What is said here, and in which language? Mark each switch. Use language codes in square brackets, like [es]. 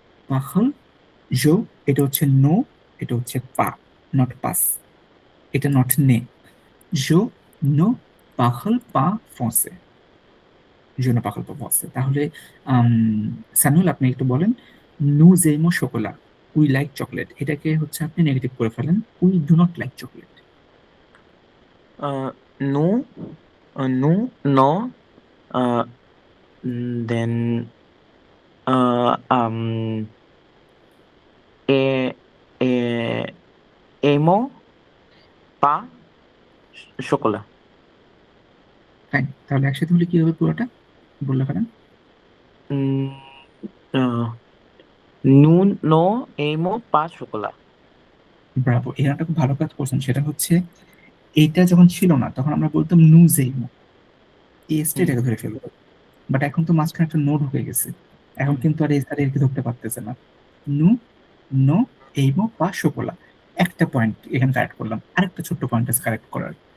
[bn] পাখল জো, এটা হচ্ছে নো, এটা হচ্ছে পা, নট পাস, এটা নট নে। [fr] জো নো পাখল পা ফ্রান্সে, জো নো পাখল পা ফ্রান্সে। [bn] তাহলে স্যামুয়েল আপনি একটু বলেন, [fr] নু জেমো শোকোলা, [en] we like chocolate, [bn] এটাকে হচ্ছে আপনি নেগেটিভ করে ফেলেন, [en] We do not like chocolate. [fr] Nous, nous, non, then e, aimons pas chocolat. [bn] Fine, তাহলে একসাথে হলে কি হবে পুরোটা বললে ফেলেন। [fr] Mm, uh, nous no aimons pas chocolat. [bn] Bravo, এই একটা খুব ভালো কাজ করছেন। সেটা হচ্ছে এইটা যখন ছিল না তখন আমরা বলতাম নু জেইমো, এসটা এটাকে ধরে ফেলবো, বাট এখন তো মাঝখানে একটা নো ঢুকে গেছে, এখন কিন্তু আর এস আর এর ধরতে পারতেছে না। [fr] নু নো এইমো পা শোকোলা, [bn] একটা পয়েন্ট এখানে কারেক্ট করলাম, আরেকটা ছোট্ট পয়েন্ট আছে কারেক্ট করার।